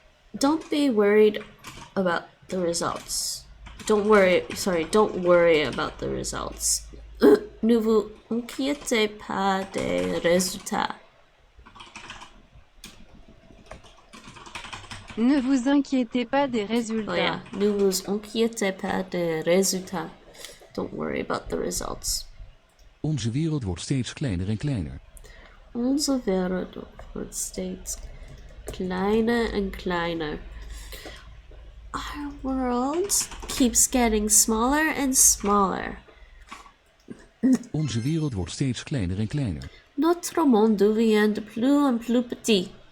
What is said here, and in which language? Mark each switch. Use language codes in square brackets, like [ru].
[en] Don't be worried about the results. Don't worry about the results. [fr] Ne vous inquiétez pas des résultats. Ne vous inquiétez pas des Oh résultats. yeah, ne vous inquiétez pas des résultats. [en] Don't worry about the results. [nl] Onze wereld wordt steeds kleiner en kleiner. Onze wereld wordt steeds kleiner en kleiner. [en] Our world keeps getting smaller and smaller. [nl] Onze wereld wordt steeds kleiner en kleiner. [fr] Notre monde devient de plus en plus petit.